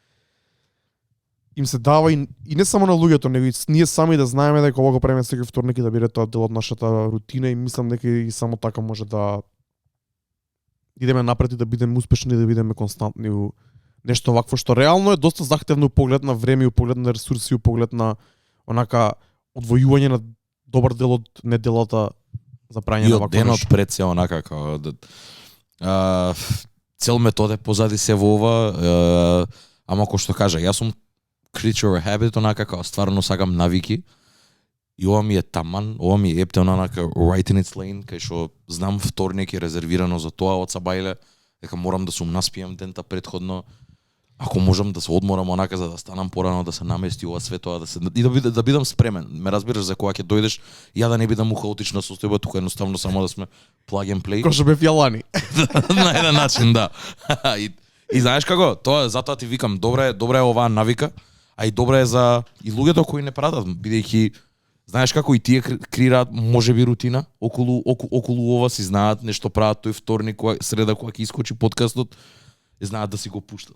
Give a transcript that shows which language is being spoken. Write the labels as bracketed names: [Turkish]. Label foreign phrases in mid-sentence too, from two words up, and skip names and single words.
[Macedonian] им се дава и не само на луѓето, него и ние сами да знаеме дека ова го правиме секој вторник и да биде тоа дел од нашата рутина и мислам дека и само така може да идеме напред и да бидеме успешни, да бидеме константни у нешто вакво што реално е доста захтевно поглед на време, поглед на ресурси, поглед на онака одвојување на добар дел од неделата за прајање на вакво нешто. И од денот пред се онака како цел метод е позади се во ова, ама кој што кажа, јас сум [English] creature of habit, [Macedonian] онака како стварно сакам навики. И ова ми е таман, ова ми е ептен онака [English] right in its lane, [Macedonian] кај што знам вторник е резервирано за тоа од Сабајле, дека морам да сум наспијам дента претходно. Ако можам да се одморам онака за да станам порано, да се намести ова све тоа, да бидам спремен. Ме разбираш за кога ќе дојдеш, ја да не бидам у хаотична состојба, тука едноставно само да сме [English] plug and play. [Macedonian] Кој што бев јалани. На еден начин, да. И знаеш како, тоа затоа ти викам, добра е оваа навика, а и добра е за и луѓето кои не пратат, бидејќи знаеш како и тие креираат можеби рутина околу ова, си знаат нешто прават тој вторник, среда кога ќе искочи подкастот, и знаат да си го пуштат.